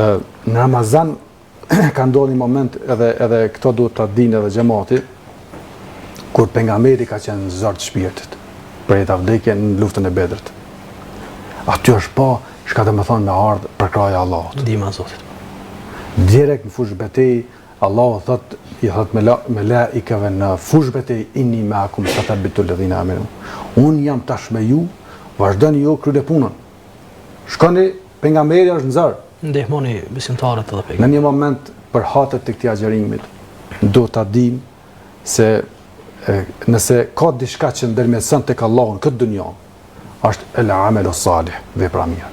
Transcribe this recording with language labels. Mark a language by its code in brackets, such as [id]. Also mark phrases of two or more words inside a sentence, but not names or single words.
[sq] Në Ramazan ka ndodhur një moment edhe këto duhet ta dinë edhe xhamati, kur pejgamberi ka qenë zor të shpirtit për jetë vdekje në luftën e Bedrit. Aty është pa çka do të thonë me ardh për kraja Allahut. Ndihma e Zotit. Direkt në fushë betejë, Allahu i thot me laikave në fushë betejë, [ar] إني معكم فثبتوا الذين آمنوا. [sq] Unë jam tash me ju, vazhdoni ju kryeni punën. Shkoni, pejgamberi është në zor. Ndihmoni besimtarët edhe pejgamberin. Në një moment për hatët të këtij agjerimit, do ta dim se nëse ka diçka që ndërmjetëson tek Allahu në këtë dunjë, është [ar] العمل الصالح, [sq] vepra mirë.